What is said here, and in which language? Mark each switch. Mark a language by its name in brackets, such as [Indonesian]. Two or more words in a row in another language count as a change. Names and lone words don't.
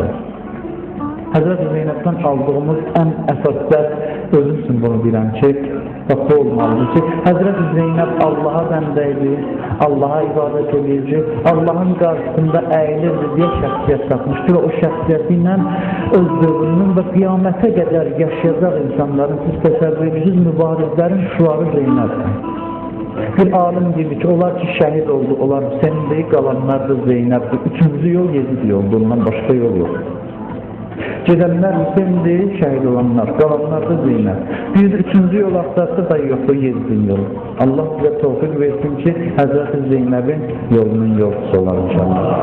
[Azerbaijani] Həzrət Zeynəbdən aldığımız ən əsas dərs özüm üçün bunu bilən ki, bu olmalıdır ki, Həzrət Zeynəb Allaha bəndə idi, Allaha ibadət edirdi, Allahın qarşısında əyilirdi deyə şəxsiyyət tapmışdır və o şəxsiyyəti ilə öz dövrünün və qiyamətə qədər yaşayacaq insanların, siz təsəvvürünüz mübarizlərin şuarı Zeynəbdir. Bir alim gibi ki, onlar ki şəhid oldu, onlar Hüseyin'de qalanlar da Zeynəbdir. Üçüncü yol Yezid yoldu, ondan başqa yol yok. Gedənlər Hüseyin'de şəhid olanlar, qalanlar da Zeynəb. Bir üçüncü yol axtarsa da yoktu Yezid'in yolu. [Turkish] Allah bize tevfik versin ki, Hazreti Zeynəb'in yolunun yolcusu olan inşallah.